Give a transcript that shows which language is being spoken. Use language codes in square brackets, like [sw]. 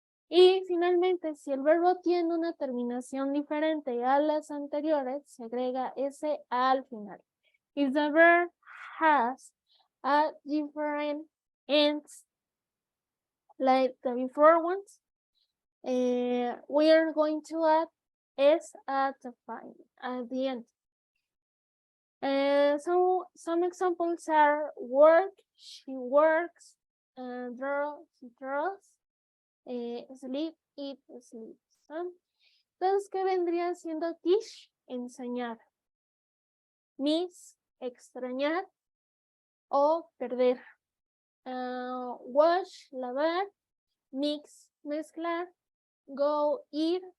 [es] Y finalmente, si el verbo tiene una terminación diferente a las anteriores, se agrega S al final. [en] If the verb has a different ends like the before ones, we are going to add S at the end. So some examples are work, she works, draw, he draws, sleep, it sleeps. [es] Entonces, ¿qué vendría siendo teach? Enseñar. Miss, extrañar o perder. Wash, lavar. Mix, mezclar. Go, ir.